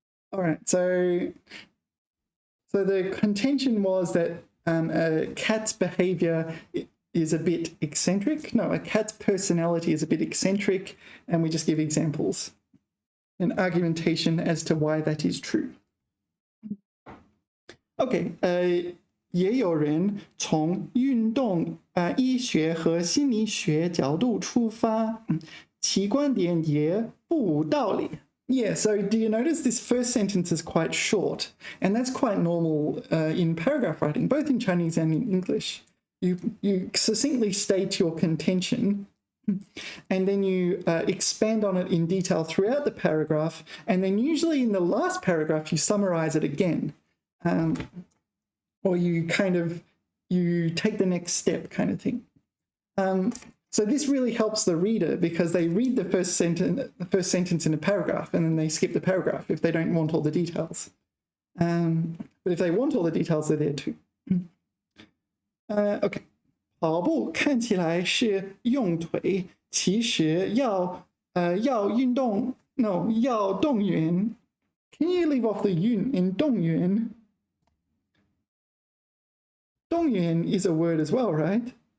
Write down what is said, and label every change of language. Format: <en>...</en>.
<en>All right, so the contention was that a cat's behavior is a bit eccentric. No, a cat's personality is a bit eccentric, and we just give examples. an argumentation as to why that is true.</en> <zh>OK， 也有人从运动医学和心理学角度出发，其观点也不无道理。</zh> <en>Yeah, so do you notice this first sentence is quite short? And that's quite normal in paragraph writing, both in Chinese and in English. You succinctly state your contention, and then you expand on it in detail throughout the paragraph, and then usually in the last paragraph you summarize it again. Or you take the next step kind of thing. So this really helps the reader because they read the first sentence in a paragraph and then they skip the paragraph if they don't want all the details. But if they want all the details, they're there too.</en> <zh>OK， 跑步看起来是用腿，其实要运动 ，</zh> <en>no</en> <zh>要动员。</zh> <en>Can you leave off the 运 in 动员？动员 is a word as well, right?</en>